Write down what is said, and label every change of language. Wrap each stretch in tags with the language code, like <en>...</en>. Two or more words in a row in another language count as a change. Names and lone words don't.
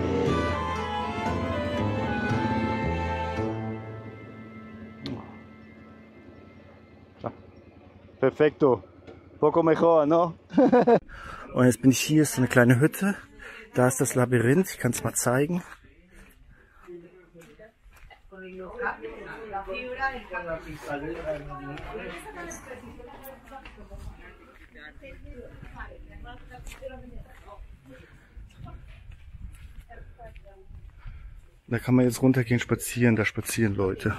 <es>Perfekto. Poco mejor, no?</es> <de>Und jetzt bin ich hier, ist so eine kleine Hütte. Da ist das Labyrinth, ich kann es mal zeigen. Da kann man jetzt runtergehen, spazieren, da spazieren Leute.</de>